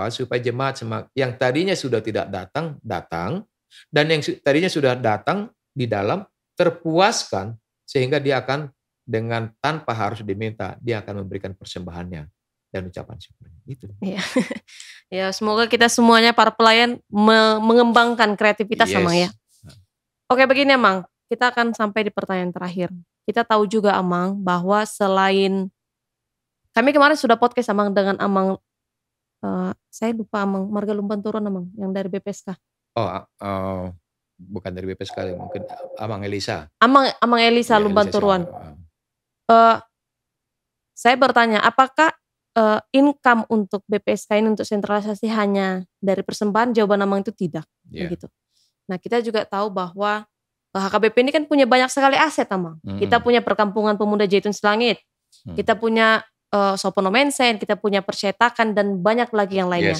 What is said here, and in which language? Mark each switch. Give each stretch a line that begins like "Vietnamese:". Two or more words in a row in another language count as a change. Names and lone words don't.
Indonesian: Supaya jemaat yang tadinya sudah tidak datang, dan yang tadinya sudah datang di dalam terpuaskan sehingga dia akan dengan tanpa harus diminta, dia akan memberikan persembahannya dan ucapan syukurnya. Itu. Iya. Ya, semoga kita semuanya para pelayan mengembangkan kreativitas Amang ya. Oke, begini Amang, kita akan sampai di pertanyaan terakhir. Kita tahu juga Amang bahwa selain kami kemarin sudah podcast Amang dengan Amang saya lupa Amang Marga Lumpan Turun Amang yang dari BPSK. Oh, bukan dari BPSK, mungkin Amang Elisa. Amang Elisa Iya, Lumban Elisa Siahaan, Turuan. Eh, saya bertanya, apakah income untuk BPSK ini untuk sentralisasi hanya dari persembahan? Jawaban Amang itu tidak, Iya. begitu. Nah, kita juga tahu bahwa HKBP ini kan punya banyak sekali aset, Amang. Kita punya Perkampungan Pemuda Jaytun Selangit, kita punya Sopono Mensen, kita punya percetakan dan banyak lagi yang lainnya.